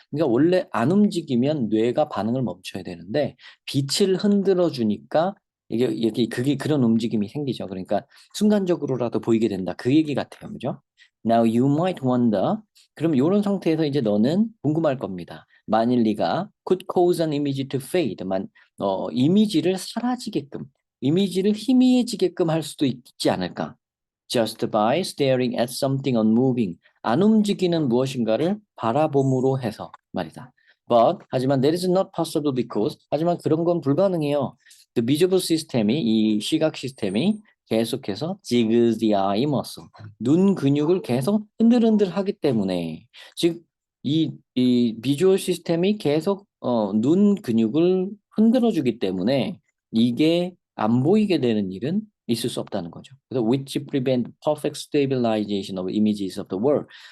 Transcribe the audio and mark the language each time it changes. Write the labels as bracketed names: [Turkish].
[Korean] 그러니까 원래 안 움직이면 뇌가 반응을 멈춰야 되는데 빛을 흔들어 주니까 그게 그런 움직임이 생기죠. 그러니까 순간적으로라도 보이게 된다. 그 얘기 같아요. 그죠? [English] Now you might wonder. [Korean] 그럼 이런 상태에서 이제 너는 궁금할 겁니다. 만일 네가 [English] could cause an image to fade. [Korean] 이미지를 사라지게끔, 이미지를 희미해지게끔 할 수도 있지 않을까? [English] Just by staring at something unmoving. [Korean] 안 움직이는 무엇인가를 바라봄으로 해서 말이다. 하지만 [English] that is not possible because [Korean] 하지만 그런 건 불가능해요. [English] The visual system이 [Korean] 이 시각 시스템이 계속해서 [English] jiggles the eye muscle. [Korean] 눈 근육을 계속 흔들흔들 하기 때문에 즉 이 비주얼 시스템이 계속 눈 근육을 흔들어 주기 때문에 이게 안 보이게 되는 일은 있을 수 없다는 거죠. [English] 그래서 which prevent perfect stabilization of images of the world.